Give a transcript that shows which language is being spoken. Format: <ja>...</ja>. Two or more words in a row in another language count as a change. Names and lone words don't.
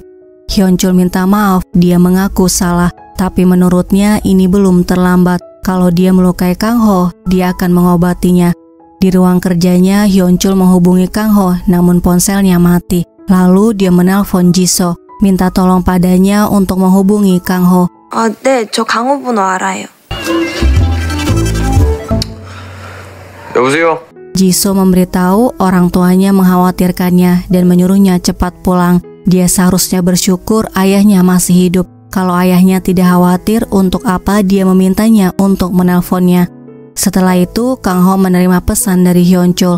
<id>Hyun-chul minta maaf, dia mengaku salah, tapi menurutnya ini belum terlambat. Kalau dia melukai Kang Ho, dia akan mengobatinya. Di ruang kerjanya, Hyun-chul menghubungi Kang Ho, namun ponselnya mati. Lalu dia menelpon Jisoo, minta tolong padanya untuk menghubungi Kang Ho.</id> <ko>네, 저 강호 번호 알아요. 여보세요?</ko> <id>Jisoo memberitahu orang tuanya mengkhawatirkannya dan menyuruhnya cepat pulang. Dia seharusnya bersyukur ayahnya masih hidup. Kalau ayahnya tidak khawatir, untuk apa dia memintanya untuk menelponnya. Setelah itu, Kang Ho menerima pesan dari Hyun-chul.</id>